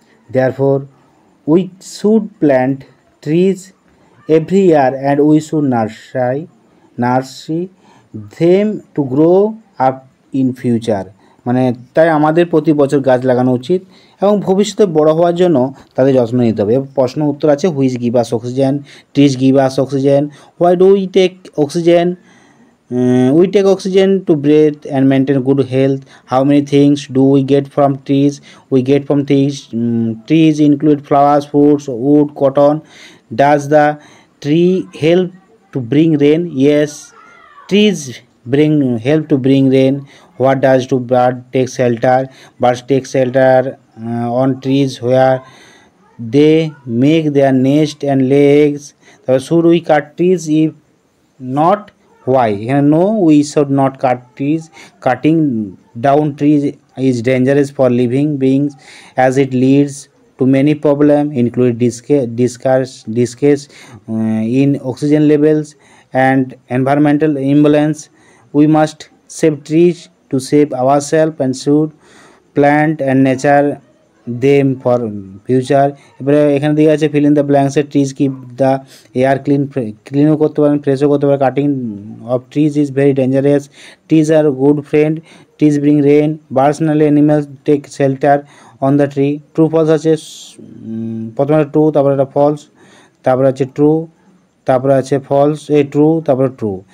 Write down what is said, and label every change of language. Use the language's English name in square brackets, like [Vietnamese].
[English] Therefore we should plant trees every year and we should nurse them to grow up in future. [Bangla] মানে তাই আমাদের প্রতি বছর গাছ লাগানো উচিত এবং ভবিষ্যতে বড় হওয়ার জন্য তাদের যত্ন নিতে হবে। প্রশ্ন উত্তর আছে, [English] Which give us oxygen, trees give us oxygen, why do we take oxygen, we take oxygen to breathe and maintain good health. How many things do we get from trees? We get from trees, trees include flowers, fruits, wood, cotton. Does the tree help to bring rain? Yes, trees help to bring rain. What does to bird take shelter? Birds take shelter on trees where they make their nest and lay eggs. So should we cut trees? If not, why? No, we should not cut trees. Cutting down trees is dangerous for living beings as it leads to many problems including decrease in oxygen levels and environmental imbalance. We must save trees to save ourselves and should plant and nature them for future. [Bangla] এবারে এখানে দিয়ে আছে fill in the ব্ল্যাঙ্কসে, [English] trees keep the air [Bangla] ক্লিনও করতে পারেন, ফ্রেশও করতে পারেন। [English] Cutting of trees is very dangerous, trees are good friend, trees bring rain, birds নালে animals take shelter on the tree. [Bangla] True false আছে, প্রথমে ট্রু, তারপরে একটা ফলস, তারপরে আছে ট্রু, তারপরে আছে ফলস, ট্রু, তারপরে ট্রু।